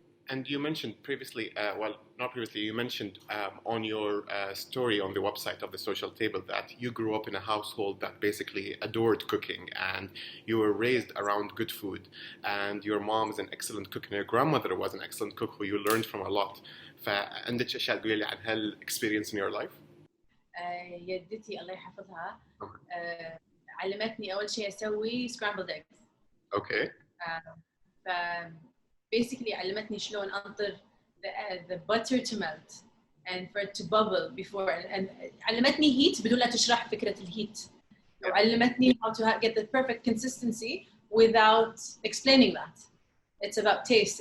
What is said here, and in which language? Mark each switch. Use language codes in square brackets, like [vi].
[en] And you mentioned previously, well, not previously, you mentioned on your story on the website of the social table that you grew up in a household that basically adored cooking, and you were raised around good food, and your mom is an excellent cook and your grandmother was an excellent cook who you learned from a lot. [ar] فعندك أشياء تقولي لي عن هالexperience [en] in your life؟ [ar] يدتي الله يحفظها علمتني أول شيء أسوي [en] scrambled eggs. Okay. ف basically [ar] علمتني شلون أنطر [en] the butter to melt and for it to bubble before and علمتني heat [ar] بدون لا تشرح فكرة الهيت. [en] وعلمتني how to get the perfect consistency without explaining that. It's about taste.